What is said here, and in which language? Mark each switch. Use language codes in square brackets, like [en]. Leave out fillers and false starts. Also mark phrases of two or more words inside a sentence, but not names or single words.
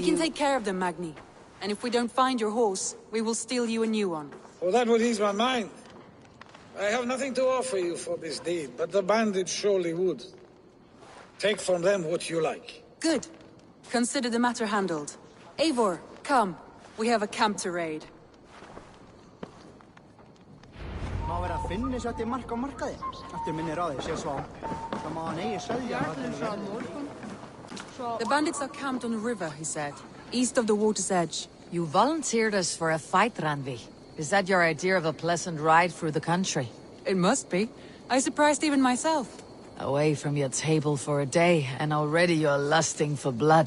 [en] We can take care of them, Magni. And if we don't find your horse, we will steal you a new one. Oh, that would ease my mind. I have nothing to offer you for this deed, but the bandits surely would. Take from them what you like. Good. Consider the matter handled. Eivor, come. We have a camp to raid. [is] Má vera að finna svo til mark á markaði. Eftir minni ráði, sé svo. Það má hann eigi selja. [en] The bandits are camped on the river, he said. East of the water's edge. You volunteered us for a fight, Ranvi. Is that your idea of a pleasant ride through the country? It must be. I surprised even myself. Away from your table for a day, and already you're lusting for blood.